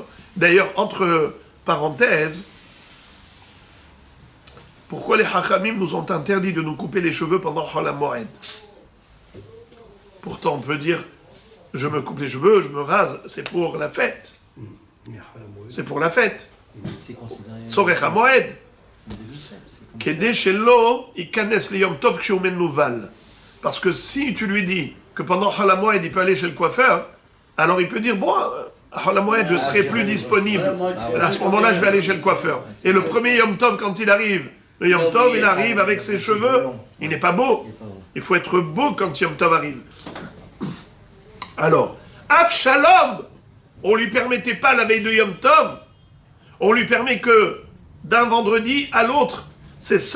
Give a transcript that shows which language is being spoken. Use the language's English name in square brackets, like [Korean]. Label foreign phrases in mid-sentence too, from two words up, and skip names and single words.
[French] D'ailleurs, entre parenthèses, pourquoi les Hachamim nous ont interdit de nous couper les cheveux pendant Chol HaMoed? Pourtant, on peut dire, je me coupe les cheveux, je me rase, c'est pour la fête. C'est pour la fête. C'est considéré. [Hebrew] צורך המועד. כדי שלא יכנס ליום טוב כשהוא מנוול. [French] Parce que si tu lui dis que pendant Chol HaMoed il peut aller chez le coiffeur, alors il peut dire, bon, à Chol HaMoed je serai plus disponible. À ce moment-là, je vais aller chez le coiffeur. Et le premier Yom Tov, quand il arrive, le Yom Tov, il arrive avec ses cheveux, il n'est pas beau. Il faut être beau quand Yom Tov arrive. Alors, Avshalom, on lui permettait pas la veille de Yom Tov, on lui permet que d'un vendredi à l'autre.